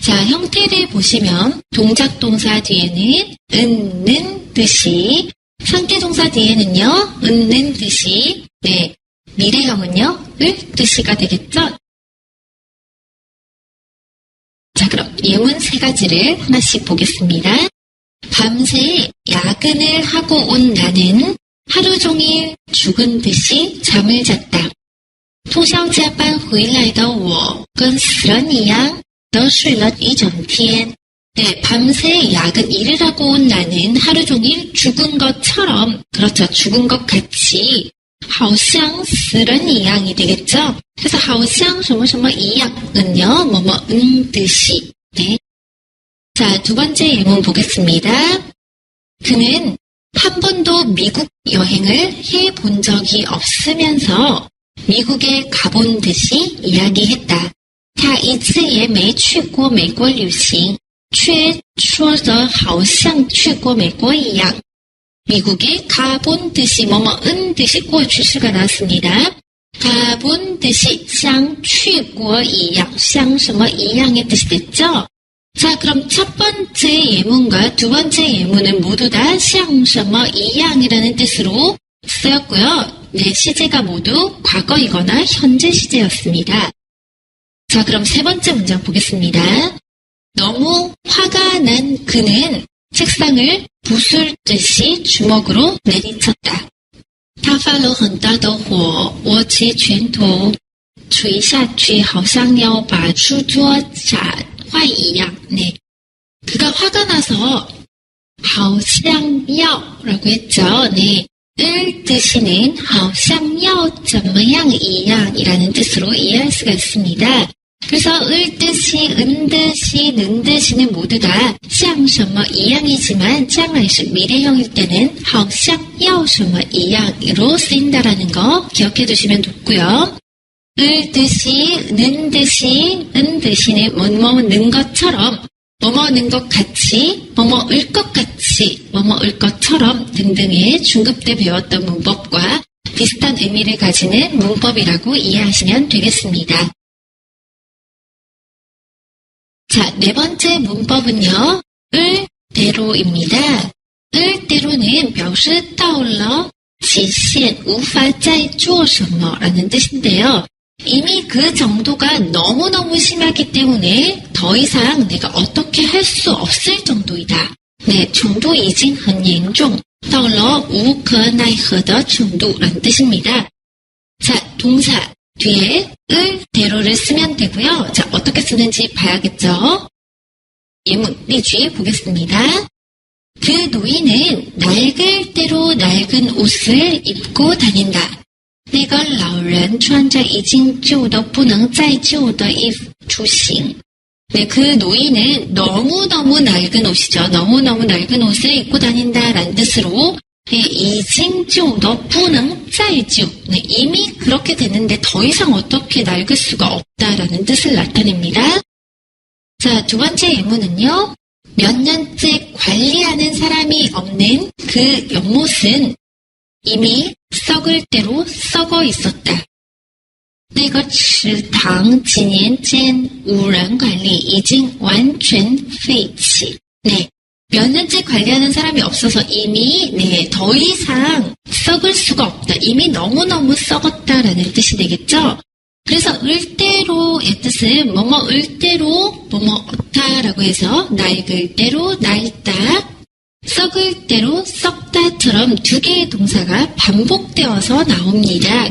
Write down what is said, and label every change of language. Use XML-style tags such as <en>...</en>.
<ko>자, 형태를 보시면 동작 동사 뒤에는 는 듯이, 상대 동사 뒤에는요, 는 듯이, 네, 미래형은요, 을 듯이가 되겠죠? 자, 그럼 예문 세 가지를 하나씩 보겠습니다. 밤새 야근을 하고 온 나는 하루 종일 죽은 듯이 잠을 잤다.</ko> <zh>通宵加班回来的我跟死人一样都睡了一整天.</zh> <ko>네, 밤새 야근 일을 하고 온 나는 하루 종일 죽은 것처럼, 그렇죠, 죽은 것 같이</ko> <zh>好像死人一样</zh> <ko>이 되겠죠? 그래서</ko> <zh>好像什么什么一样</zh> <ko>은요, 뭐뭐 듯이. 네. 자, 두 번째 예문 보겠습니다. 그는 한 번도 미국 여행을 해본 적이 없으면서 미국에 가본 듯이 이야기했다.</ko> <zh>他一次也没去过美国旅行，却说得好像去过美国一样.</zh> <ko>미국에 가본 듯이 뭐뭐은 듯이 고 주시가 나왔습니다. 가본 듯이</ko> <zh>像去过一样, 像什么一样</zh> <ko>의 뜻이 됐죠? 자, 그럼 첫 번째 예문과 두 번째 예문은 모두 다</ko> <zh>像什么一样</zh> <ko>이라는 뜻으로 쓰였고요. 네, 시제가 모두 과거이거나 현재 시제였습니다. 자, 그럼 세 번째 문장 보겠습니다. 너무 화가 난 그는 책상을 부술듯이 주먹으로 내리쳤다.</ko> <zh>他发了很大的火，握起拳头捶下去，好像要把书桌砸坏一样.</zh> <ko>네, 그가 화가 나서</ko> <zh>好像要</zh> <ko>라고 했죠. 네, 을 뜻이는</ko> <zh>好像要怎么样一样</zh> <ko>이라는 뜻으로 이해할 수가 있습니다. 그래서 을 뜻이, 은 뜻이, 는 뜻이는 모두 다</ko> <zh>像什么一样</zh> <ko>이지만 将来시 미래형일 때는</ko> <zh>好像要什么一样</zh> <ko>으로 쓰인다라는 거 기억해 두시면 좋고요. 을 듯이, 는 듯이, 은 듯이는 뭐뭐는 것처럼, 뭐뭐는 것 같이, 뭐뭐을 것 같이, 뭐뭐을 것처럼 등등의 중급 때 배웠던 문법과 비슷한 의미를 가지는 문법이라고 이해하시면 되겠습니다. 자, 네 번째 문법은요. 을 대로입니다. 을 대로는</ko> <zh>表示到了极限无法再做什么</zh> <ko>라는 뜻인데요. 이미 그 정도가 너무너무 심하기 때문에 더 이상 내가 어떻게 할 수 없을 정도이다. 네,</ko> <zh>程度已经很严重到了无可奈何的程度</zh> <ko>라는 뜻입니다. 자, 동사 뒤에 을 대로를 쓰면 되고요. 자, 어떻게 쓰는지 봐야겠죠? 예문,</ko> <zh>例句</zh> <ko>보겠습니다. 그 노인은 낡을 대로 낡은 옷을 입고 다닌다.</ko> <zh>那个老人穿着已经旧的不能再旧的衣服出行.</zh> <ko>네, 그 노인은 너무너무 낡은 옷이죠. 너무너무 낡은 옷을 입고 다닌다라는 뜻으로 네,</ko> <zh>已经旧的不能再旧.</zh> <ko>네, 이미 그렇게 됐는데 더 이상 어떻게 낡을 수가 없다라는 뜻을 나타냅니다. 자, 두 번째 예문은요. 몇 년째 관리하는 사람이 없는 그 연못은 이미 썩을 대로 썩어 있었다.</ko> <zh>那个池塘几年间无人管理已经完全废弃.</zh> <ko>네, 몇 년째 관리하는 사람이 없어서 이미 네, 더 이상 썩을 수가 없다. 이미 너무너무 썩었다라는 뜻이 되겠죠? 그래서 을대로의 뜻은 뭐뭐 을대로 뭐뭐 얻다라고 해서 낡을 대로 낡다, 썩을 대로 썩다처럼 두 개의 동사가 반복되어서 나옵니다.</ko>